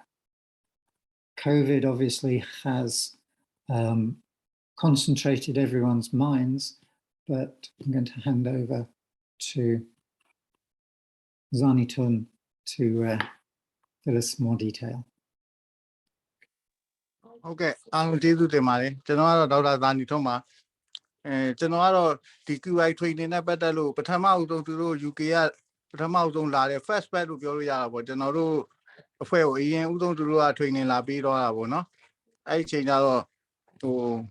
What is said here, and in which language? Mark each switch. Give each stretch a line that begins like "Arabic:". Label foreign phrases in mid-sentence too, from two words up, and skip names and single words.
English: COVID obviously has concentrated everyone's minds, but I'm going to hand over to Zanitun to fill us more detail.
Burmese: ဟုတ်ကဲ့အားလုံးကျေးဇူးတင်ပါတယ်ကျွန်တော်ကတော့ဒေါက်တာသာနီထွန်းပါကျွန်တော်ကတော့ဒီ
English: QI training
Burmese: နဲ့ပတ်သက်လို့ပထမအဦးဆုံးသူတို့ UK ကပထမအဦးဆုံးလာတဲ့
English: first batch
Burmese: လို့ပြောလို့ရတာပေါ့ကျွန်တော်တို့အဖွဲ့ကိုအရင်ဦးဆုံးသူတို့က training လာပြီးတော့တာပေါ့နော်အဲ့ဒီအချိန်ကျတော့ဟို